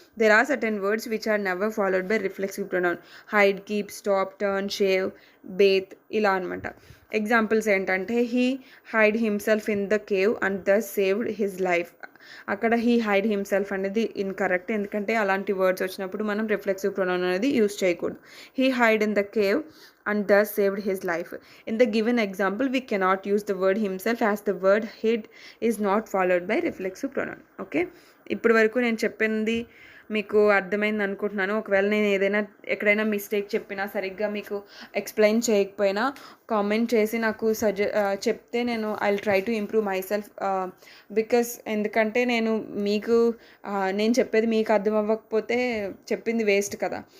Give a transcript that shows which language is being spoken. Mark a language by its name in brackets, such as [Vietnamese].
[English] There are certain words which are never followed by reflexive pronoun. Hide, keep, stop, turn, shave, bathe [Telugu] ఇలా అనమాట. Examples ఏంటంటే [English] He hide himself in the cave and thus saved his life. [Telugu] అక్కడ [English] he hide himself [Telugu] అనేది incorrect, ఎందుకంటే అలాంటి words వచ్చినప్పుడు మనం reflexive pronoun అనేది యూజ్ చేయకూడదు. [English] He hide in the cave and thus saved his life. In the given example, we cannot use the word himself as the word hid is not followed by reflexive pronoun. [Telugu] Okay, ఇప్పటి వరకు నేను చెప్పింది మీకు అర్థమైంది అనుకుంటున్నాను. ఒకవేళ నేను ఎక్కడైనా మిస్టేక్ చెప్పినా, సరిగ్గా మీకు ఎక్స్ప్లెయిన్ చేయకపోయినా కామెంట్ చేసి నాకు చెప్తే నేను [English] I will try to improve myself. [Telugu] ఎందుకంటే నేను చెప్పేది మీకు అర్థం అవ్వకపోతే చెప్పింది వేస్ట్ కదా.